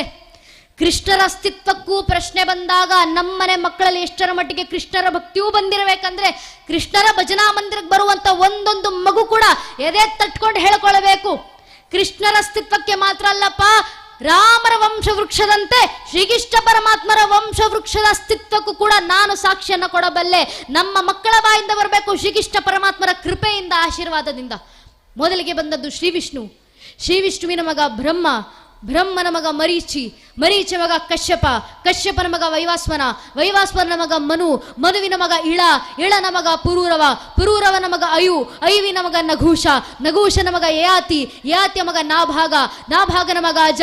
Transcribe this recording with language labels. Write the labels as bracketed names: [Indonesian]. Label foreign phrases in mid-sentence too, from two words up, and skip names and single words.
[Kannada] ಕೃಷ್ಣರ ಅಸ್ತಿತ್ವಕ್ಕೂ ಪ್ರಶ್ನೆ ಬಂದಾಗ ನಮ್ಮನೆ ಮಕ್ಕಳಲ್ಲಿ ಎಷ್ಟರ ಮಟ್ಟಿಗೆ ಕೃಷ್ಣರ ಭಕ್ತಿಯೂ ಬಂದಿರಬೇಕಂದ್ರೆ ಕೃಷ್ಣರ ಭಜನಾ ಮಂದಿರಕ್ಕೆ ಬರುವಂತ ಒಂದೊಂದು ಮಗು ಕೂಡ ಎದೆ ತಟ್ಕೊಂಡು ಹೇಳ್ಕೊಳ್ಬೇಕು, ಕೃಷ್ಣರ ಅಸ್ತಿತ್ವಕ್ಕೆ ಮಾತ್ರ ಅಲ್ಲಪ್ಪ, ರಾಮರ ವಂಶವೃಕ್ಷದಂತೆ ಶ್ರೀಕೃಷ್ಣ ಪರಮಾತ್ಮರ ವಂಶವೃಕ್ಷದ ಅಸ್ತಿತ್ವಕ್ಕೂ ಕೂಡ ನಾನು ಸಾಕ್ಷಿಯನ್ನು ಕೊಡಬಲ್ಲೆ. ನಮ್ಮ ಮಕ್ಕಳ ಬಾಯಿಂದ ಬರಬೇಕು ಶ್ರೀಕೃಷ್ಣ ಪರಮಾತ್ಮರ ಕೃಪೆಯಿಂದ, ಆಶೀರ್ವಾದದಿಂದ. ಮೊದಲಿಗೆ ಬಂದದ್ದು ಶ್ರೀ ವಿಷ್ಣು, ಶ್ರೀ ವಿಷ್ಣುವಿನ ಮಗ ಬ್ರಹ್ಮ, ಬ್ರಹ್ಮನ ಮಗ ಮರೀಚಿ, ಮರೀಚ ಮಗ ಕಶ್ಯಪ, ಕಶ್ಯಪನ ಮಗ ವೈವಾಸ್ವನ, ವೈವಾಸ್ವನ ಮಗ ಮನು, ಮನುವಿನ ಮಗ ಇಳ, ಇಳನ ಮಗ ಪುರೂರವ, ಪುರೂರವನ ಮಗ ಅಯು, ಅಯುವಿನ ಮಗ ನಘೂಷ, ನಘೂಷನ ಮಗ ಯಯಾತಿ, ಯಯಾತಿಯ ಮಗ ನಾಭಾಗ, ನಾಭಾಗನ ಮಗ ಅಜ,